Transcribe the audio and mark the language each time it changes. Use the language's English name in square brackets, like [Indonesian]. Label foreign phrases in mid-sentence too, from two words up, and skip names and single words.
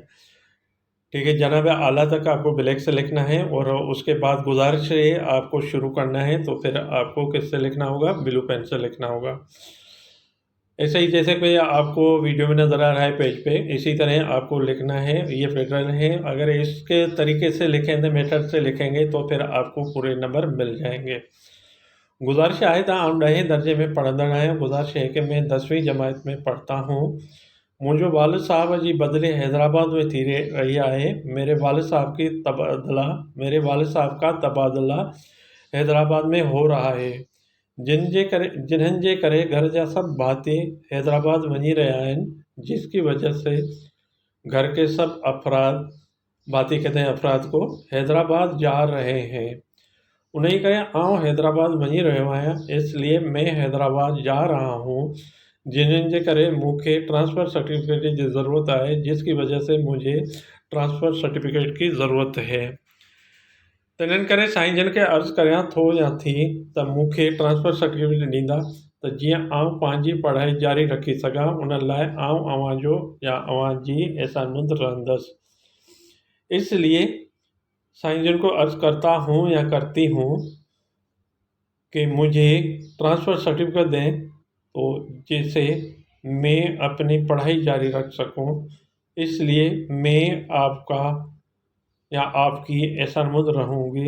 [Hindi] ठीक है, जनाब आला तक आपको ब्लैक से लिखना है और उसके बाद गुजारिश से आपको शुरू करना है तो फिर आपको किससे लिखना होगा, [English] blue pen [Hindi] से लिखना होगा। ऐसे ही जैसे कि आपको वीडियो में नज़र आ रहा है पेज पे, इसी तरह आपको लिखना है। ये फेडरल है, अगर इसके तरीके से लिखेंगे, मेथड से लिखेंगे तो फिर आपको पूरे नंबर मिल जाएंगे। [Sindhi] गुजारिश आहे त आउं 10हें दर्जे में पढ़ंदड़ आहियां। [Hindi] गुजारिश है कि मैं 10वीं जमात में पढ़ता हूँ। मुझे [Sindhi] वालिद साहब जी बदले हैदराबाद में थी रही है। [Hindi] मेरे वालिद साहब का तबादला हैदराबाद में हो रहा है। [Sindhi] जिन्हनि जे करे घर जा सब भाती हैदराबाद वञी रहिया आहिनि, [Hindi] जिसकी वजह से घर के सब अफराद, भाती कहते हैं अफराद को, हैदराबाद जा रहे हैं। [Sindhi] उन्हीं करे आउं हैदराबाद वञी रहियो आहियां, [Hindi] इसलिए मैं हैदराबाद जा रहा हूँ। [Sindhi] जिन्हनि जे करे मूंखे [English] transfer certificate [Sindhi] की ज़रूरत है, [Hindi] जिसकी वजह से मुझे ट्रांसफ़र सर्टिफिकेट की ज़रूरत है। [Sindhi] तो इन्हनि करे साईं जन खे अर्ज़ु करियां थो या थी त मूंखे [English] transfer certificate [Sindhi] ॾींदा त जीअं आउं पंहिंजी पढ़ाई जारी रखी सघां। उन लाइ आउं अव्हांजो या अव्हांजी एहसानमंद रहंदसि। [Hindi] इसलिए साईं जन को अर्ज़ करता हूँ या करती हूँ कि मुझे [English] transfer certificate [Hindi] दें तो जिससे मैं अपनी पढ़ाई जारी रख सकूं। इसलिए मैं आपका या आपकी एहसानमंद रहूँगी।